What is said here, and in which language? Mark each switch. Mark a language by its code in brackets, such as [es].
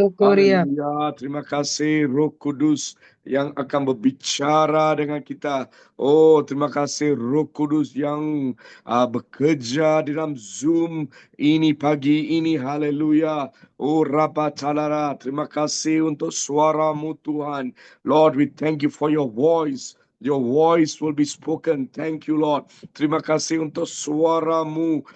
[ms] Haleluya, terima kasih Roh Kudus yang akan berbicara dengan kita. Oh, terima kasih Roh Kudus yang bekerja di dalam Zoom ini pagi ini. Haleluya. Oh, Rabatalara, terima kasih untuk suaramu Tuhan. [en] Lord, we thank you for your voice. Your voice will be spoken. Thank you, Lord. [ms] Terima kasih untuk suaramu.